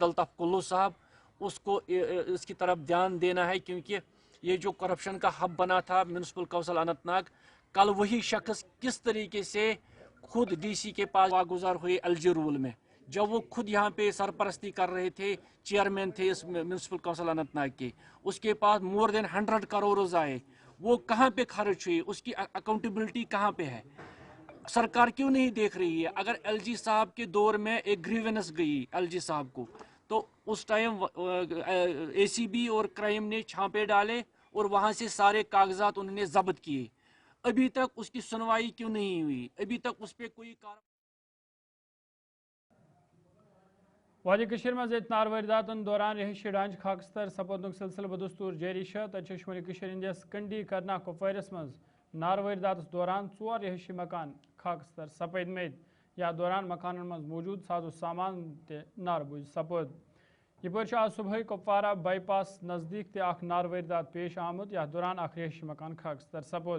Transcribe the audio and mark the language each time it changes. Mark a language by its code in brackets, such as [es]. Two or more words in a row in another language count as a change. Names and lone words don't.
[ur] الطاف کلو صاحب, اس کو اس کی طرف دھیان دینا ہے, کیونکہ یہ جو کرپشن کا ہب بنا تھا میونسپل کونسل اننت ناگ, کل وہی شخص کس طریقے سے خود ڈی سی کے پاس واگزار ہوئے ایل جی رول میں, جب وہ خود یہاں پہ سرپرستی کر رہے تھے, چیئرمین تھے اس میونسپل کونسل اننت ناگ کے, اس کے پاس [en] more than [ur] 100 کروڑ آئے, وہ کہاں پہ خرچ ہوئی, اس کی اکاؤنٹیبلٹی کہاں پہ ہے, سرکار کیوں نہیں دیکھ رہی ہے. اگر ایل جی صاحب کے دور میں ایک گریونس گئی ایل جی صاحب کو, تو اس ٹائم اے سی بی اور کرائم نے چھانپے ڈالے اور وہاں سے سارے کاغذات انہوں نے ضبط کیے. ابھی تک اس کی سنوائی کیوں نہیں ہوئی, ابھی تک اس پہ کوئی [ks] وادی کشیر مز نار وارداتن دوران رہائشی ڈانچہ خاکستر سپودنک سلسلہ بدستور جاری تر شمالی کشیر ہندس کنڈی کرنا کپوارس مز نار واردات دوران 4 رہائشی مکان خاکستر سپد مت. یا دوران مکانن مز موجود ساز و سامان ناربوز سپود. یہ آج صبح کپوارہ بائی پاس نزدیک تہ نار واردات پیش آمت, یا دوران رہائشی مکان خاکستر سپود.